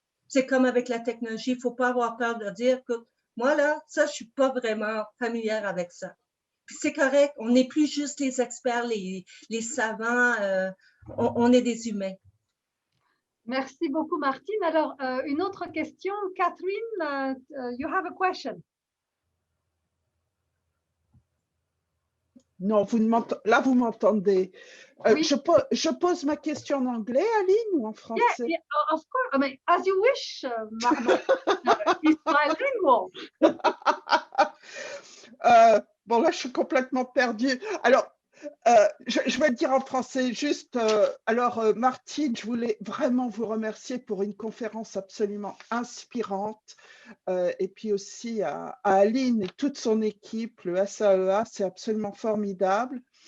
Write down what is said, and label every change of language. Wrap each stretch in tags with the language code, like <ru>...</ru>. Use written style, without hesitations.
<fr>C'est comme avec la technologie, il ne faut pas avoir peur de dire que moi, là, ça, je ne suis pas vraiment familière avec ça. Puis c'est correct, on n'est plus juste les experts, les savants, on est des humains. Merci beaucoup, Martine. Alors, une autre question.</fr> <en>Catherine, you have a question.</en> <fr>Non, là, vous m'entendez. Oui. Je pose ma question en anglais, Aline, ou en français?</fr> <en>Yeah, of course. I mean, as you wish, it's bilingual.</en> <fr>Bon, là, je suis complètement perdue. Alors, je vais le dire en français, juste. Martine, je voulais vraiment vous remercier pour une conférence absolument inspirante. Et puis aussi à Aline et toute son équipe, le SAEA, c'est absolument formidable.</fr>